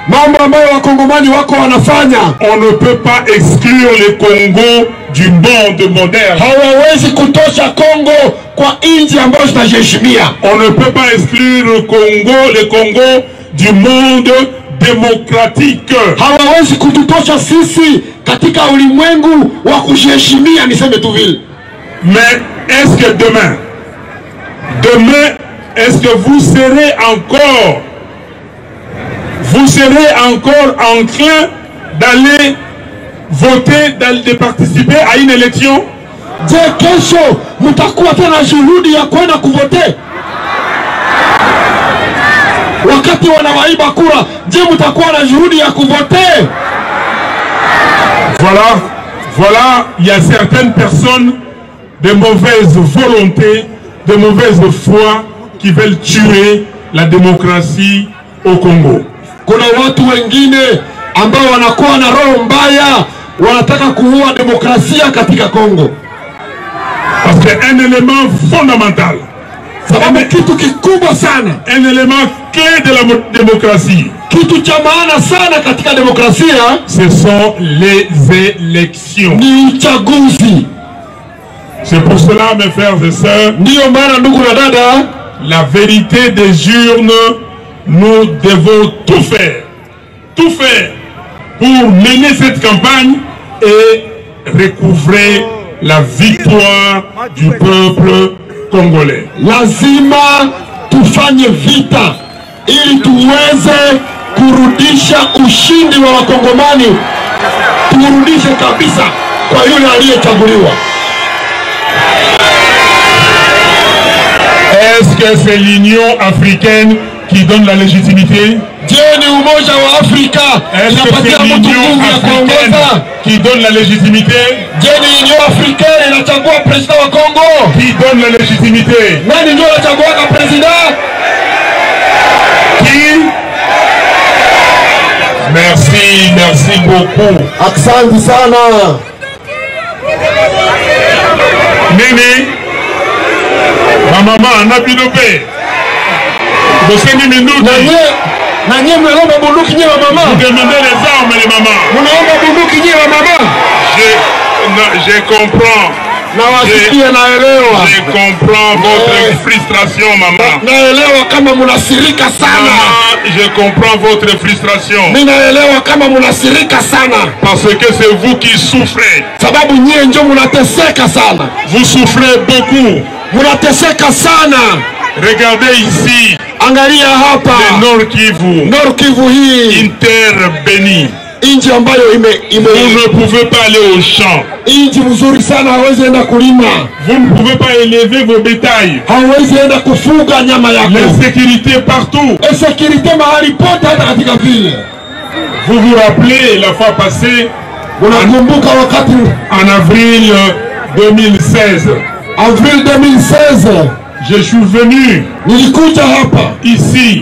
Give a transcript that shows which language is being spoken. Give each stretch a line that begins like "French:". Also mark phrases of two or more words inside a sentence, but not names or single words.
French: On ne peut pas exclure le Congo du monde moderne. On ne peut pas exclure le Congo du monde démocratique.
Swahili: Hawawezi kututosha sisi katika ulimwengu wa kujiheshimia, niseme tu vile.
French: Mais est-ce que demain, est-ce que vous serez encore enclin d'aller voter, de participer à une élection?
Swahili: Je, kesho mtakuwa tena juhudi ya kwenda kuvote? Wakati wanawaiba kura, je, mtakuwa na juhudi ya kuvote?
French: Voilà, il y a certaines personnes de mauvaise volonté, de mauvaise foi qui veulent tuer la démocratie au Congo.
Swahili: Kuna watu wengine ambao wanakuwa na roho mbaya, wanataka kuua demokrasia katika Kongo.
French: Parce qu'un élément fondamental,
Swahili: sababu kitu kikubwa sana,
French: un élément clé de la démocratie,
Swahili: kitu cha maana sana katika demokrasia,
French: ce sont les élections.
Swahili: Ni uchaguzi.
French: C'est pour cela, mes frères et sœurs,
Swahili: ndiyo maana ndugu na dada,
French: la vérité des urnes, nous devons tout faire pour mener cette campagne et recouvrer la victoire du peuple congolais.
Swahili: Lazima tufanye vita ili tuweze kurudisha ushindi wa Wakongomani, turudishe kabisa kwa yule aliyechaguliwa.
French: Est-ce que c'est l'Union africaine qui donne la légitimité?
Swahili: Je, ni Umoja wa Afrika inapatia mtu nguvu ya kuongoza
French: qui donne la légitimité?
Swahili: Je, ni Union africaine inachagua president wa Kongo?
French: Qui donne la légitimité?
Swahili: Nani ndio anachagua president?
French: Qui? Merci beaucoup.
Swahili: Asante sana. Nini?
French: Ma maman n'a plus de paix. Vous demandez les armes, les mamans. Je comprends. Je comprends votre frustration, maman. Maman, je comprends votre frustration. Parce que c'est vous qui souffrez. Vous souffrez beaucoup. Regardez ici.
Swahili: Angalia hapa.
French: Le Nord Kivu.
Swahili: Nord Kivu hii.
French: Une terre bénie.
Swahili: Inji ambayo
French: Vous ne pouvez pas aller au champ.
Swahili: Inji mzuri sana, hawezi enda kulima.
French: Vous ne pouvez pas élever vos bétails.
Swahili: Hawezi enda kufuga nyama yako.
French: L'insécurité partout.
Swahili: Insécurité mahali pote hata katika vile.
French: Vous vous rappelez la fois passée,
Swahili: unakumbuka wakati
French: en avril 2016. Avril 2016. Je suis venu ici,